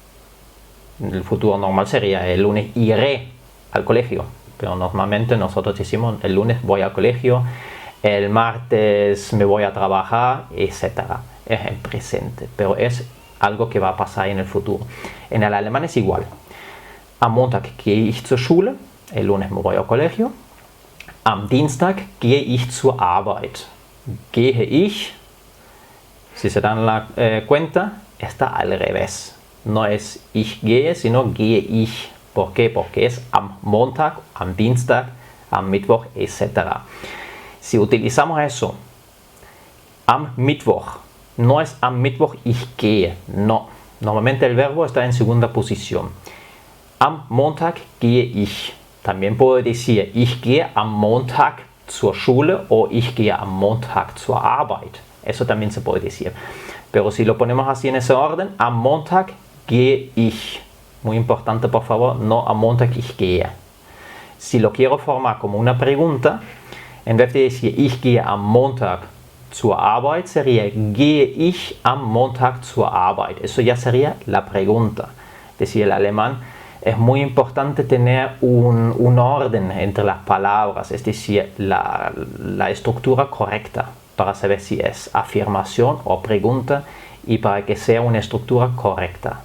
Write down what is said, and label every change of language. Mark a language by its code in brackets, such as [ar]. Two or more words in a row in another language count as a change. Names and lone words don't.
[es] El futuro normal sería el lunes iré al colegio. Pero normalmente nosotros decimos el lunes voy al colegio, el martes me voy a trabajar, etc. Es en presente, pero es algo que va a pasar en el futuro. En el alemán es igual. [de] Am Montag gehe ich zur Schule. [es] El lunes me voy al colegio. [de] Am Dienstag gehe ich zur Arbeit. Gehe ich, [es] si se dan la cuenta, está al revés. No es [de] ich gehe, sino gehe ich. [es] ¿Por qué? Porque es [de] am Montag, am Dienstag, am Mittwoch, etc. [es] Si utilizamos eso, [de] am Mittwoch, [es] no es [de] am Mittwoch ich gehe, [es] no. Normalmente el verbo está en segunda posición. [de] Am Montag gehe ich. [es] También puedo decir, [de] ich gehe am Montag zur Schule o ich gehe am Montag zur Arbeit. [es] Eso también se puede decir. Pero si lo ponemos así en ese orden, [de] am Montag gehe ich. [es] Muy importante, por favor, no [de] am Montag ich gehe. [es] Si lo quiero formar como una pregunta, en vez de decir [de] ich gehe am Montag zur Arbeit, [es] sería [de] gehe ich am Montag zur Arbeit. [es] Eso ya sería la pregunta. Es decir, el alemán es muy importante tener un orden entre las palabras, es decir, la estructura correcta para saber si es afirmación o pregunta y para que sea una estructura correcta.